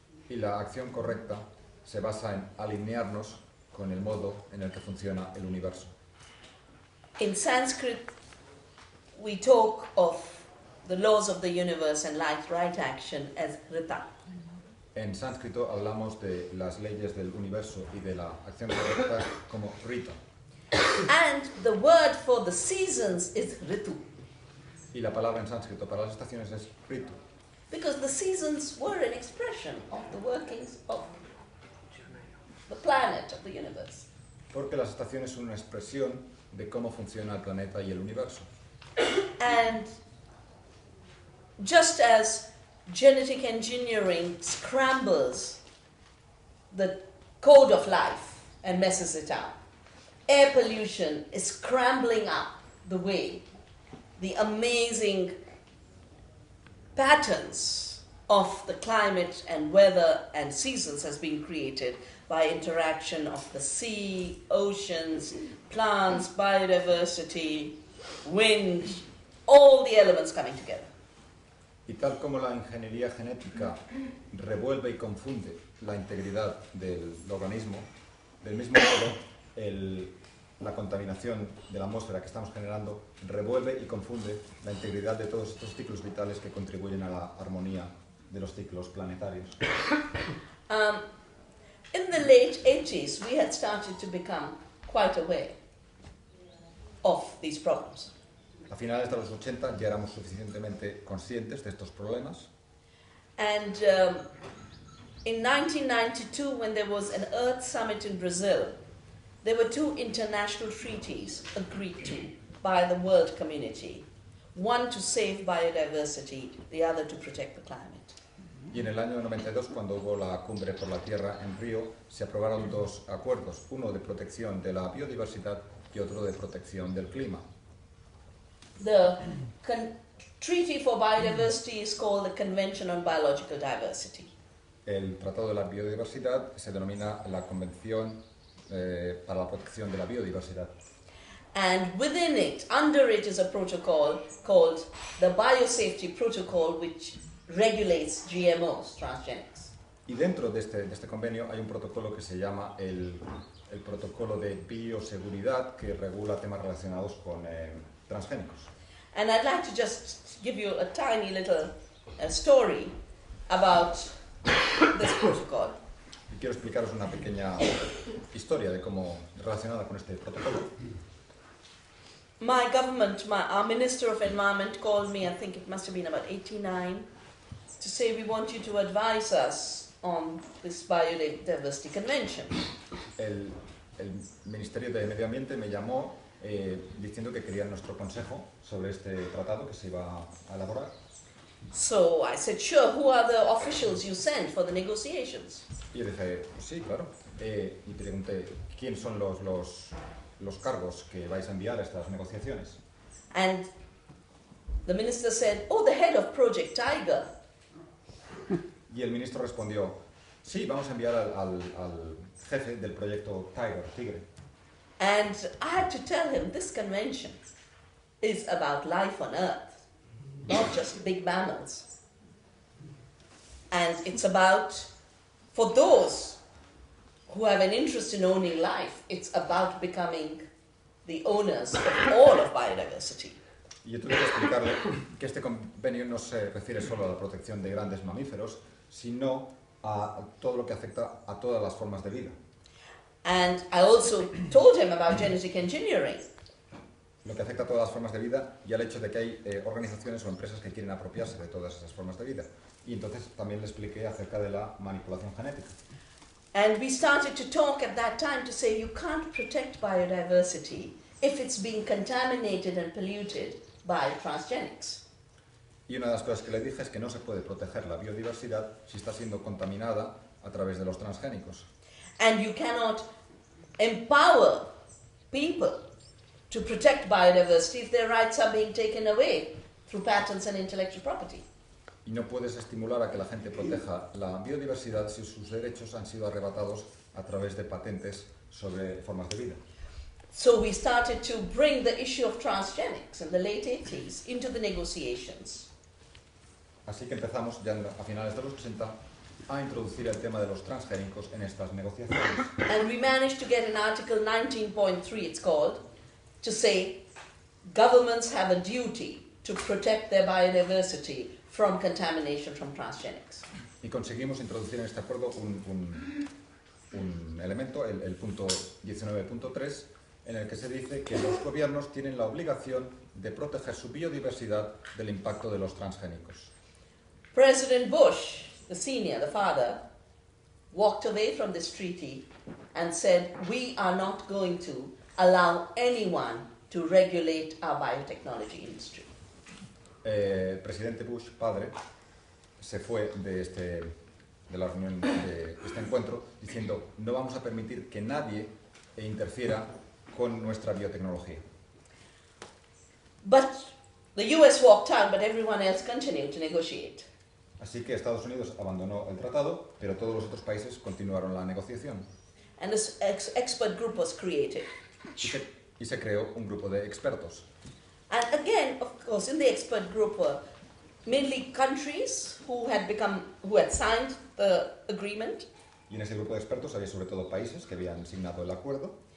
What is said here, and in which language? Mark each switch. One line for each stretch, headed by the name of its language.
Spanish: Y la acción correcta se basa en alinearnos con el modo en el que funciona el universo.
English: In Sanskrit, we talk of the laws of the universe and right action as rita.
Spanish: En sánscrito hablamos de las leyes del universo y de la acción correcta como rita.
English: And the word for the seasons is ritu.
Spanish: Y la palabra en sánscrito para las estaciones es ritu.
English: Because the seasons were an expression of the workings of the planet, of the universe.
Spanish: Porque las estaciones son una expresión de cómo funciona el planeta y el universo.
English: And just as genetic engineering scrambles the code of life and messes it up, air pollution is scrambling up the way the amazing patterns of the climate and weather and seasons has been created by interaction of the sea, oceans, plants, biodiversity, wind, all the elements coming together.
Spanish: Y tal como la ingeniería genética revuelve y confunde la integridad del organismo, del mismo modo la contaminación de la atmósfera que estamos generando revuelve y confunde la integridad de todos estos ciclos vitales que contribuyen a la armonía de los ciclos planetarios.
English: In the late 80s, we had started to become quite aware of these problems.
Spanish: A finales de los 80 ya éramos suficientemente conscientes de estos problemas.
English: And in 1992, when there was an Earth Summit in Brazil, there were two international treaties agreed to by the world community. One to save biodiversity, the other to protect the climate.
Spanish: Y en el año 92, cuando hubo la Cumbre por la Tierra en Río, se aprobaron dos acuerdos, uno de protección de la biodiversidad y otro de protección del clima.
English: The Treaty for Biodiversity is called the Convention on Biological Diversity.
Spanish: El Tratado de la Biodiversidad se denomina la Convención para la Protección de la Biodiversidad.
English: And within it, under it is a protocol called the Biosafety Protocol, which regulates GMOs, transgenics.
Spanish: Y dentro de este convenio hay un protocolo que se llama el Protocolo de Bioseguridad, que regula temas relacionados con transgénicos.
English: And I'd like to just give you a tiny little story about this protocol.
Spanish: Y quiero explicaros una pequeña historia de cómo relacionada con este protocolo.
English: My government, our Minister of Environment called me, I think it must have been about 89, to say we want you to advise us on this biodiversity convention.
Spanish: El Ministerio de Medio Ambiente me llamó diciendo que querían nuestro consejo sobre este tratado que se iba a elaborar.
English: So I said, sure, who are the officials you sent for the negotiations?
Spanish: Y yo dije, sí, claro. Y pregunté, ¿quién son los cargos que vais a enviar a estas negociaciones?
English: And the minister said, oh, the head of Project Tiger.
Spanish: Y el ministro respondió, sí, vamos a enviar al jefe del proyecto Tigre.
English: And I had to tell him this convention is about life on Earth, not just big mammals. And it's about, for those who have an interest in owning life, it's about becoming the owners of all of biodiversity.
Spanish: Y yo tuve que explicarle que este convenio no se refiere solo a la protección de grandes mamíferos, sino a todo lo que afecta a todas las formas de vida.
English: And I also told him about genetic engineering.
Spanish: Lo que afecta a todas las formas de vida y al hecho de que hay organizaciones o empresas que quieren apropiarse de todas esas formas de vida. Y entonces también le expliqué acerca de la manipulación genética.
English: And we started to talk at that time to say you can't protect biodiversity if it's being contaminated and polluted by transgenics.
Spanish: Y una de las cosas que le dije es que no se puede proteger la biodiversidad si está siendo contaminada a través de los transgénicos.
English: And you cannot empower people to protect biodiversity if their rights are being taken away through patents and intellectual property.
Spanish: Y no puedes estimular a que la gente proteja la biodiversidad si sus derechos han sido arrebatados a través de patentes sobre formas de vida.
English: So we started to bring the issue of transgenics in the late 80s into the negotiations.
Spanish: Así que empezamos ya a finales de los 80 a introducir el tema de los transgénicos en estas negociaciones.
English: And we managed to get an Article 19.3, it's called, to say governments have a duty to protect their biodiversity from contamination from transgenics.
Spanish: Y conseguimos introducir en este acuerdo un elemento, el punto 19.3, en el que se dice que los gobiernos tienen la obligación de proteger su biodiversidad del impacto de los transgénicos.
English: President Bush, the senior, the father, walked away from this treaty and said, we are not going to allow anyone to regulate our biotechnology industry.
Spanish: El presidente Bush, padre, se fue de la reunión de este encuentro diciendo no vamos a permitir que nadie interfiera con nuestra biotecnología.
English: But the US walked out, but everyone else continued to negotiate.
Spanish: Así que Estados Unidos abandonó el tratado, pero todos los otros países continuaron la negociación.
English: And this expert group was created.
Spanish: Y se creó un grupo de expertos.
English: And again, of course, in the expert group were mainly countries who had signed the agreement.
Spanish: Y en ese grupo de expertos había sobre todo países que habían firmado el acuerdo.